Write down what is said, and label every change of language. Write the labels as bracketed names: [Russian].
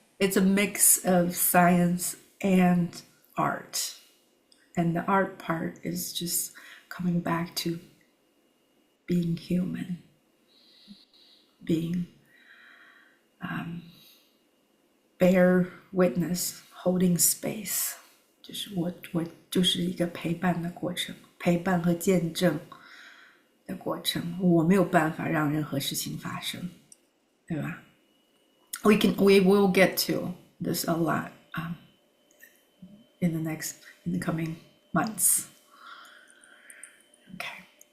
[English] It's a mix of science and art. And the art part is just coming back to being human, being bear witness, holding space. [Chinese] 就是我就是一个陪伴的过程，陪伴和见证的过程。我没有办法让任何事情发生，对吧？ [English] We will get to this a lot in the coming months. Okay.